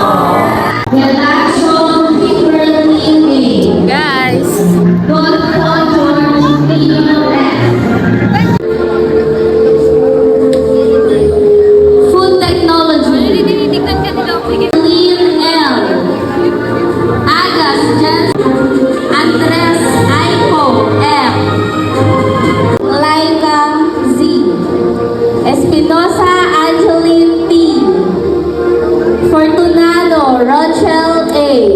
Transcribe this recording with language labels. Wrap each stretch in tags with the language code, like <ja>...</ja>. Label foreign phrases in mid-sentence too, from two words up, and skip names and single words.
<en>Galaxo Kimberly A. Guys! Godfo George Pino S. Food Technology. Lynn L. Agas Jan. Andres Aiko M. Laika Z. Espinosa Angeline T. Fortunado Rochelle A.</en>